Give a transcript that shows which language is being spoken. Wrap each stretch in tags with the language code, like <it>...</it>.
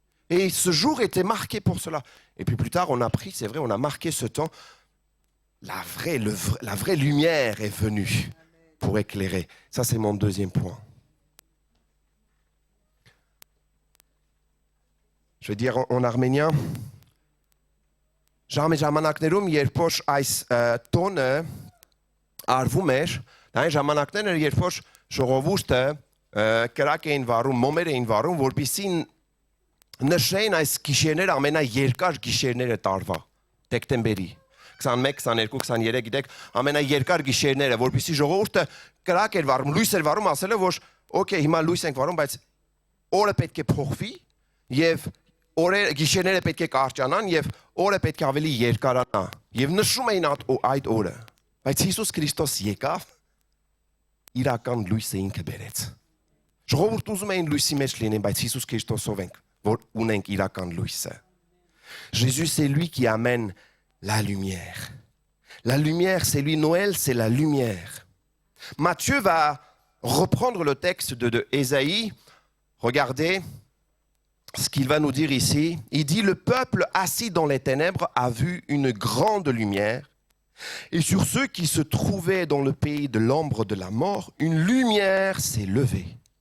<fr>Et ce jour était marqué pour cela. Et puis plus tard, on a pris, c'est vrai, on a marqué ce temps. La vraie lumière est venue pour éclairer. Ça, c'est mon deuxième point. Je vais dire en arménien.</fr> <hy>Ժամանակներում երբ որ այս տոնը արվում էր, դա այն ժամանակներն էր, երբ որ ժողովուրդը կրակ էին վառում, մոմեր էին վառում, որպեսզի նշեն այս գիշերները ամենաերկար գիշերները տարվա, դեկտեմբերի։ 21, 22, 23 գիտեք, ամենաերկար գիշերները, որպեսզի ժողովուրդը կրակ էր վառում, լույս էր վառում, ասել է, որ օքեյ, հիմա լույս ենք վառում, բայց օրը պետք է փոխվի եւ գիշերները պետք է կարճանան եւ օրը պետք է ավելի երկարանա։ Եվ նշում էին այդ օրը։ Բայց Հիսուս Քրիստոս եկավ, իրական լույսը ինքը բերեց։ Ժողովուրդը ուզում էին լույսի մեջ լինեն, բայց Հիսուս Քրիստոսով ենք, որ ունենք իրական լույսը։</hy> <fr>Jésus, c'est lui qui amène la lumière. La lumière, c'est lui. Noël, c'est la lumière. Matthieu va reprendre le texte de Ésaïe. Regardez ce qu'il va nous dire ici. Il dit, le peuple assis dans les ténèbres a vu une grande lumière. Et sur ceux qui se trouvaient dans le pays de l'ombre de la mort, une lumière s'est levée.</fr>